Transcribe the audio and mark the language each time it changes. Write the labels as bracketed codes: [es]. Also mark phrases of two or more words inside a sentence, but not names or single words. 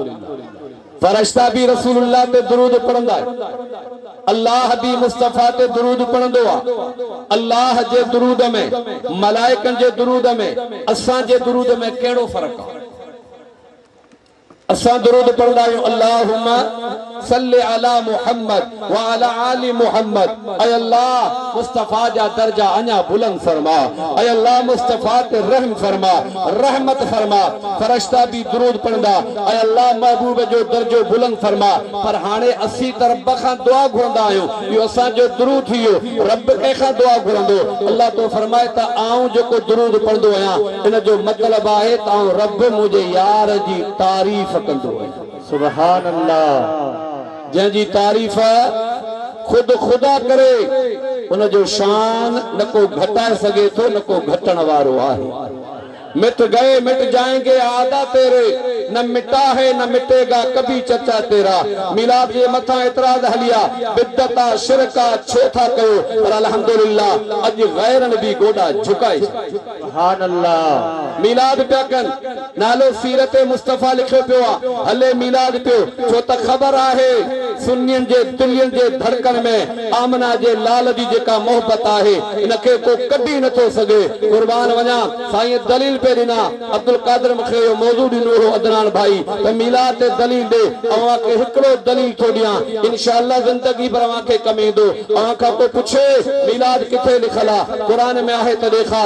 [sd] फरिश्ता भी रसूलुल्लाह ते दुरूद पढ़ंदा आहिनि। अल्लाह भी मुस्तफा ते दुरूद पढ़ंदो आहे। अल्लाह जे दुरूद में मलाइकनि जे दुरूद में असां जे दुरूद में कहिड़ो फ़र्क़ु आहे? [ar] असां दुरूद पढ़ंदा आहियूं اللهم صل على محمد وعلى آل محمد. [sd] ऐ अल्लाह मुस्तफा जा दर्जा अञा बुलंद फरमा। ऐ अल्लाह मुस्तफा ते रहम फरमा, रहमत फरमा। फरिश्ता भी दुरूद पढ़ंदा ऐ अल्लाह महबूब जो दर्जो बुलंद फरमा। पर हाणे असीं त रब खां दुआ घुरंदा आहियूं। इहो असां जो दुरूद थी वियो। रब कंहिंखां दुआ घुरंदो? अल्लाह तो फरमाए त आऊं जेको दुरूद पढ़ंदो आहियां इन जो मतिलबु आहे त आऊं रब मुंहिंजे यार जी तारीफ़ कंदो आहियां। [ar] سبحان الله. [sd] जंहिंजी तारीफ़ खुद खुदा करे उन जो शान न को घटाए सके तो न को घटण वारो आहे। [ur] مٹ گئے مٹ جائیں گے اعدا تیرے، نہ مٹا ہے نہ مٹے گا کبھی چچا تیرا. [sd] मिलाद जे मथा एतराज हलिया बिदता शिरका छो था कयो पर अल्हम्दुलिल्लाह अज गैरन भी गोडा झुकाए। [ar] سبحان الله. [sd] मिलाद पिया कन नालो सीरत मुस्तफा लिखियो पियो आ। हले मिलाद पियो छो त ख़बर आहे सुन्नियन जे दिलियन जे धड़कन में आमना जे लाल जी जेका मोहब्बत आहे इनके को कभी न थो सके। कुर्बान वञा साईं दलील पे दिना अब्दुल कादिर मूंखे इहो मौजू ॾिनो हो अदनान भाई त मिलाद ते दलील ॾे। अवां खे हिकिड़ो दलील थो ॾियां इंशाअल्लाह ज़िंदगी भर अवां खे कम ईंदो। अवां खां को पुछे मिलाद किथे लिखल आहे? क़ुरान में आहे त ॾेखार।